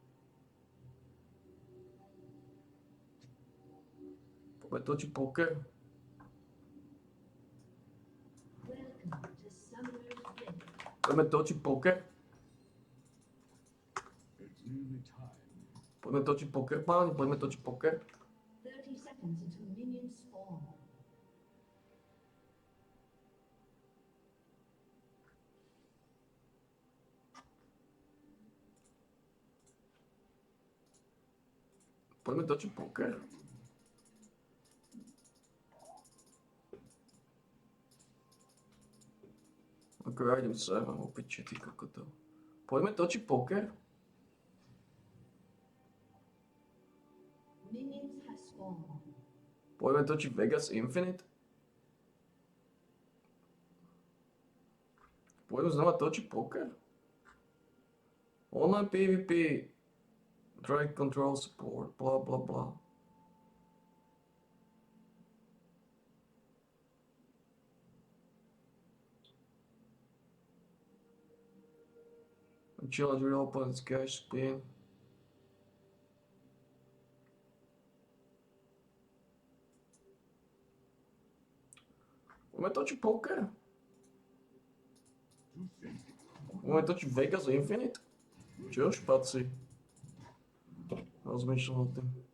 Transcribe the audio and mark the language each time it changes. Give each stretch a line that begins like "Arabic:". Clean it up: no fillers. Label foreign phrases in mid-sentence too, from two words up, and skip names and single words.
Slovak: Poďme točiť poker? Poďme točiť poker? Poďme točiť poker, páni? Poďme točiť poker?
English: 30 seconds until minions spawn.
Slovak: Poďme točiť poker? Ako ja idem sa, mám opäť ty kokotov. Poďme točiť poker?
English: Minions have spawned.
Slovak: Poďme točiť Vegas Infinite? Poďme znova točiť poker?
English: Online PvP. Drag control support, bla bla bla. Challenge real opponent's cash spin.
Slovak: Poďme točiť poker? Poďme točiť Vegas Infinite? Čo špaci? Rozmýšľam o tým.